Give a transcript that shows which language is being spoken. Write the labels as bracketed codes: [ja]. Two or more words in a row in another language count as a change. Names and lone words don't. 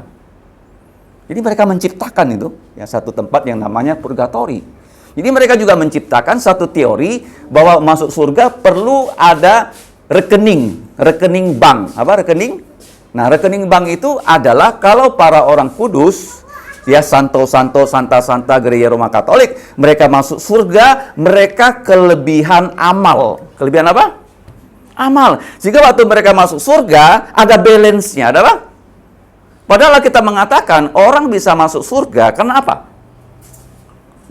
[id] Jadi mereka menciptakan itu ya, satu tempat yang namanya purgatori. Jadi mereka juga menciptakan satu teori bahwa masuk surga perlu ada rekening bank. Apa rekening? Nah, rekening bank itu adalah kalau para orang kudus, ya santo-santo, santa-santa gereja Roma Katolik, mereka masuk surga, mereka kelebihan amal. Kelebihan apa? Amal. Sehingga waktu mereka masuk surga, ada balance-nya, ada apa? Padahal kita mengatakan orang bisa masuk surga karena apa?